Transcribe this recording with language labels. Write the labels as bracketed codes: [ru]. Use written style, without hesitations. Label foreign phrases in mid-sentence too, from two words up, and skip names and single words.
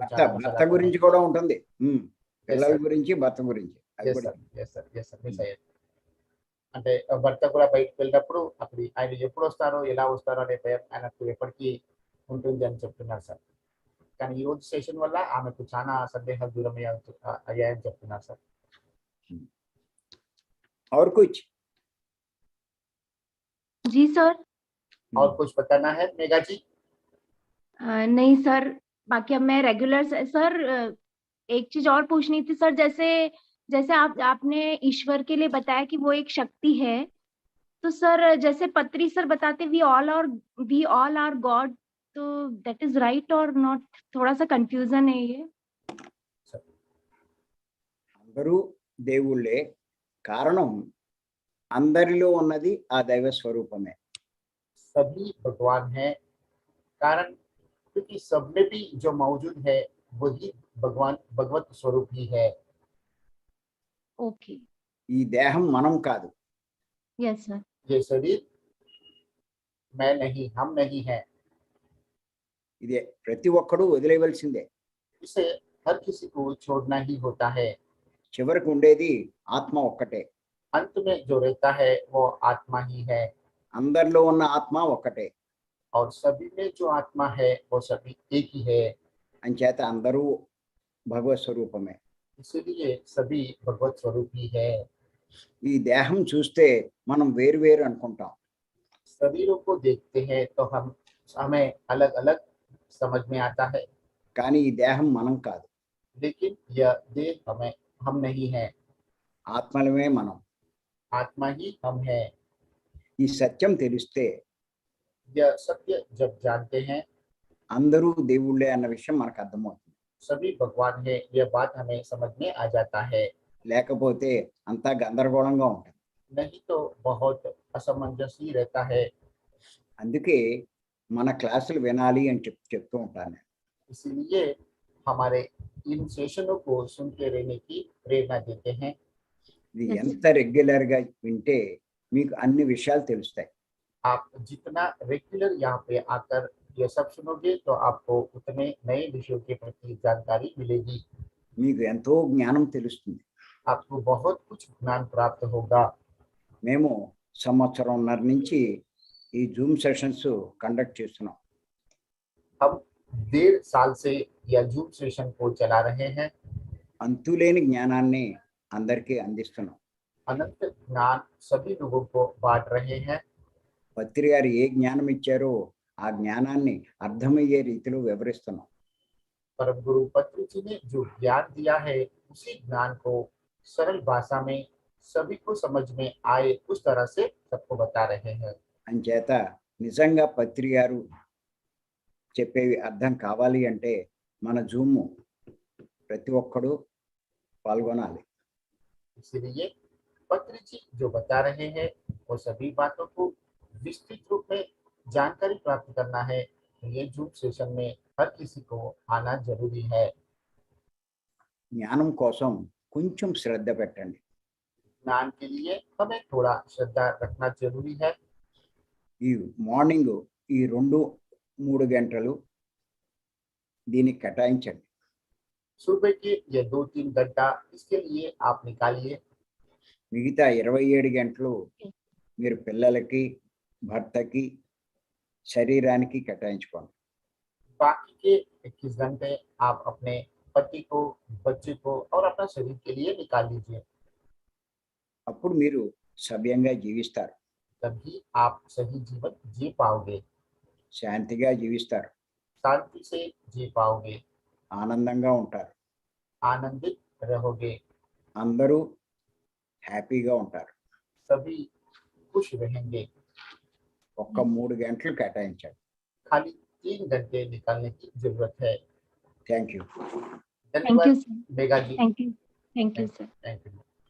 [te] భర్త గురించి కూడా ఉంటుంది. పిల్లల గురించి, భర్త గురించి. అంటే భర్త కూడా బయటకు వెళ్ళినప్పుడు అప్పుడు ఆయన ఎప్పుడు వస్తారో ఎలా వస్తారో అనే భయం ఆయనకు ఎప్పటికీ ఉంటుంది అని చెప్తున్నారు సార్. కానీ ఈ రోజు సెషన్ వల్ల ఆమెకు చాలా సందేహాలు దూరం అయ్యాయని చెప్తున్నారు సార్. [hi] और कुछ? जी सर। और कुछ बताना है मेघा जी? नहीं सर, बाकी अब मैं रेगुलर सर एक चीज और पूछनी थी सर, जैसे आपने ईश्वर के लिए बताया कि वो एक शक्ति है, तो सर जैसे पत्री सर बताते [en] we all are God, [hi] तो [en] that is right or not? [hi] थोड़ा सा कंफ्यूजन है ये। [te] అందరూ దేవుళ్ళే, కారణం అందరిలో ఉన్నది ఆ దైవ స్వరూపమే. [hi] सभी भगवान है, कारण क्योंकि सब में भी जो मौजूद है वही भगवान भगवत स्वरूप ही है। ओके, [te] ఈ దేహం మనం కాదు. [en] yes sir. [hi] ये शरीर मैं नहीं, हम नहीं है। [te] ఇదే ప్రతి ఒక్కడు వదిలేయవలసిందే. [hi] इसे हर किसी को छोड़ना ही होता है। [te] చివరికి ఉండేది ఆత్మ ఒక్కటే. [hi] अंत में जो रहता है वो आत्मा ही है, [te] అందరిలో ఉన్న ఆత్మ ఒక్కటే. [hi] और सभी में जो आत्मा है वो सभी एक ही है। [te] అంచేత అందరూ భగవత్ స్వరూపమే. [hi] इसीलिए सभी भगवत स्वरूप ही है। [te] ఈ దేహం చూస్తే మనం వేరు వేరు అనుకుంటాం. [hi] शरीरों को देखते हैं तो हमें अलग अलग समझ में आता है, [te] కానీ ఈ దేహం మనం కాదు. [hi] लेकिन यह देह हम नहीं है, [te] ఆత్మలమే మనం. [hi] आत्मा ही हम है। [te] ఈ సత్యం తెలిస్తే [hi] यह सत्य जब जानते हैं, [te] అందరూ దేవుళ్ళే అన్న విషయం మనకు అర్థమవుతుంది. [hi] सभी भगवान है, यह बात हमें समझ में आ जाता है। [te] లేకపోతే అంతా గందరగోళంగా ఉంటుంది. [hi] नहीं तो बहुत असमंजस ही रहता है। [te] అందుకే మన క్లాసులు వినాలి అని చెప్తూ ఉంటాను నేను. [hi] इसीलिए हमारे इन सेशनों को सुनते रहने की प्रेरणा देते हैं। [te] ఇది ఎంత రెగ్యులర్ గా వింటే మీకు అన్ని విషయాలు తెలుస్తాయి. [hi] आप जितना रेगुलर यहाँ पे आकर ये सब सुनोगे तो आपको उतने नए विषयों के प्रति जानकारी मिलेगी, [te] మీకు ఎంతో జ్ఞానం తెలుస్తుంది. [hi] आपको बहुत कुछ ज्ञान प्राप्त होगा। [te] మేము సంవత్సరంన్నర నుంచి ఈ [en] Zoom sessions conduct [te] చేస్తున్నాం. [hi] हम 1.5 साल से यह [en] Zoom session [hi] को चला रहे हैं। [te] అంతులేని జ్ఞానాన్ని అందరికీ అందిస్తున్నాం. [hi] अनंत ज्ञान सभी लोगों को बांट रहे हैं। [te] పత్రి గారు ఏ జ్ఞానం ఇచ్చారో ఆ జ్ఞానాన్ని అర్థమయ్యే రీతిలో వివరిస్తున్నాం. [hi] परम गुरु पत्री जी ने जो ज्ञान दिया है उसी ज्ञान को सरल भाषा में सभी को समझ में आए उस तरह से सबको बता रहे हैं। [te] అంచేత నిజంగా పత్రి గారు చెప్పేవి అర్థం కావాలి అంటే మన జూమ్ ప్రతి ఒక్కడు పాల్గొనాలి. [hi] इसलिए पत्री जी जो बता रहे हैं वो सभी बातों को विस्तृत रूप में जानकारी प्राप्त करना है, तो ये [en] Zoom session [hi] में हर किसी को आना जरूरी है। [te] జ్ఞానం కోసం కొంచెం శ్రద్ధ పెట్టండి. [hi] ज्ञान के लिए हमें थोड़ा श्रद्धा रखना जरूरी है। [te] ఈ మార్నింగ్ ఈ 2-3 గంటలు దీనికి కేటాయించండి. [hi] सुबह के ये 2-3 घंटा इसके लिए आप निकालिए। [te] మిగతా 27 గంటలు మీరు పిల్లలకి, భర్తకి, శరీరానికి కేటాయించుకోండి. [hi] बाकी के 21 घंटे आप अपने पति को, बच्चे को और अपना शरीर के लिए निकाल लीजिए। [te] అప్పుడు మీరు సవ్యంగా జీవిస్తారు, [hi] तभी आप सही जीवन जी पाओगे, [te] శాంతిగా జీవిస్తారు, [hi] शांति से जी पाओगे, [te] ఆనందంగా ఉంటారు, [hi] आनंदित रहोगे, [te] అందరూ హ్యాపీగా ఉంటారు. [hi] सभी खुश रहेंगे। [te] ఒక్క 3 గంటలు కేటాయించండి. [hi] खाली 3 घंटे निकालने की जरूरत है। [en] thank you. thank [hi] धन्यवाद [en] you sir, [hi] मेघा जी। [en] thank you sir. thank you.